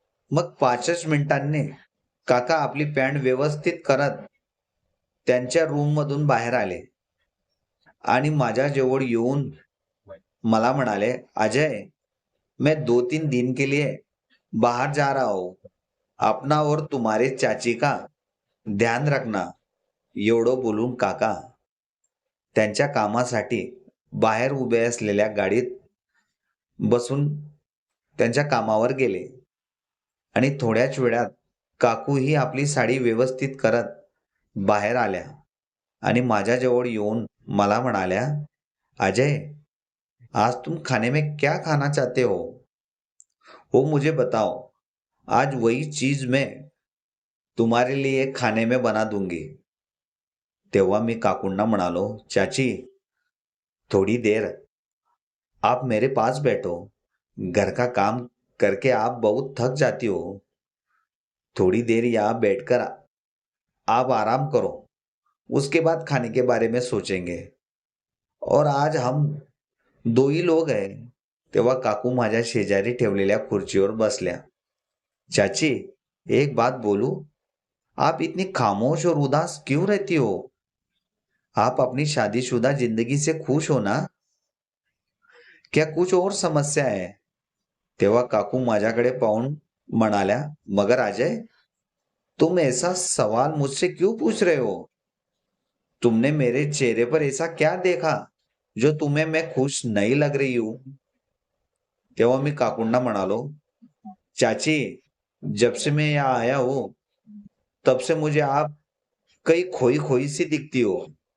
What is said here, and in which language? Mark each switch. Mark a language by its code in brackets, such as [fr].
[mr] मग 5च मिनिटांनी काका आपली पॅन्ट व्यवस्थित करत त्यांच्या रूम मधून बाहेर आले आणि माझ्या जवळ येऊन मला म्हणाले, अजय, [hi] मैं 2-3 दिन के लिए बाहर जा रहा हूँ. अपना और तुम्हारे चाची का ध्यान रखना. [mr] एवढं बोलून काका त्यांच्या कामासाठी बाहेर उभे असलेल्या गाडीत बसून त्यांच्या कामावर गेले आणि थोड्याच वेळात काकूही आपली साडी व्यवस्थित करत बाहेर आल्या आणि माझ्याजवळ येऊन मला म्हणाल्या, अजय, [hi] आज तुम खाने में क्या खाना चाहते हो? वो मुझे बताओ. आज वही चीज मैं तुम्हारे लिए खाने में बना दूंगी. [mr] तेव्हा मी काकूंना म्हणालो, [hi] चाची, थोड़ी देर आप मेरे पास बैठो. घर का काम करके आप बहुत थक जाती हो. थोड़ी देर यहाँ बैठकर आप आराम करो. उसके बाद खाने के बारे में सोचेंगे. और आज हम 2 ही लोग हैं. [mr] तेव्हा काकू माझ्या शेजारी ठेवलेल्या खुर्चीवर बसल्या. [hi] चाची, एक बात बोलूं? आप इतनी खामोश और उदास क्यों रहती हो? आप अपनी शादीशुदा जिंदगी से खुश हो ना? क्या कुछ और समस्या है? [mr] तेव्हा काकू माझ्याकडे पाहून म्हणाल्या, [hi] मगर अजय, तुम ऐसा सवाल मुझसे क्यों पूछ रहे हो? तुमने मेरे चेहरे पर ऐसा क्या देखा जो तुम्हें मैं खुश नहीं लग रही हूं? [mr] तेव्हा मी काकूंना म्हणालो, [hi] चाची, जब से मैं यहाँ आया हूं तब से मुझे आप कई खोई खोई सी दिखती हो.